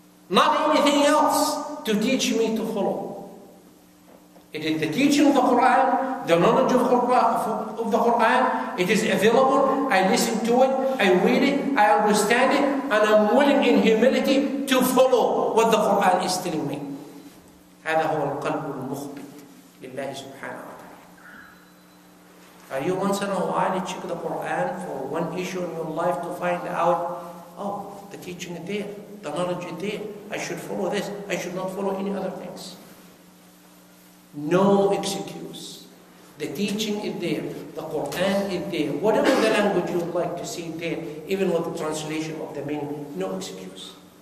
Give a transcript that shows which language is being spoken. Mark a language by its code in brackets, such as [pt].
[en] Not anything else to teach me to follow. It is the teaching of the Quran, the knowledge of the Quran. It is available. I listen to it. I read it. I understand it. And I'm willing in humility to follow what the Quran is telling me. [ar] هذا هو القلب المخبت لله سبحانه وتعالى. [en] Are you once in a while to check the Quran for one issue in your life to find out, oh, the teaching is there, the knowledge is there, I should follow this, I should not follow any other things? No excuse. The teaching is there, the Quran is there, whatever the language you would like to see there, even with the translation of the meaning, no excuse.